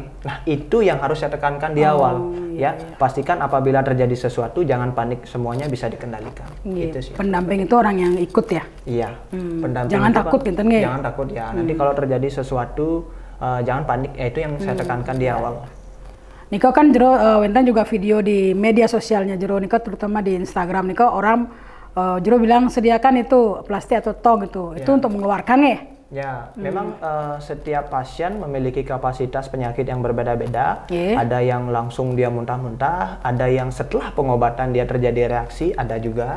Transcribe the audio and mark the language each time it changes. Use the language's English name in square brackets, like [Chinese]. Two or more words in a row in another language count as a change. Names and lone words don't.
[Indonesian] Nah, itu yang harus saya tekankan di awal, pastikan apabila terjadi sesuatu jangan panik, semuanya bisa dikendalikan. Itu sih. Pendamping itu orang yang ikut ya? Iya, pendamping. Jangan takut gitu nggak? Jangan takut ya. Nanti kalau terjadi sesuatu jangan panik, itu yang saya tekankan di awal. Niko kan jero Wentan juga video di media sosialnya jero Niko, terutama di Instagram Niko, orang jero bilang sediakan itu plastik atau tong itu untuk mengeluarkan ya? Ya, memang setiap pasien memiliki kapasitas penyakit yang berbeda-beda. Ada yang langsung dia muntah-muntah, ada yang setelah pengobatan dia terjadi reaksi, ada juga.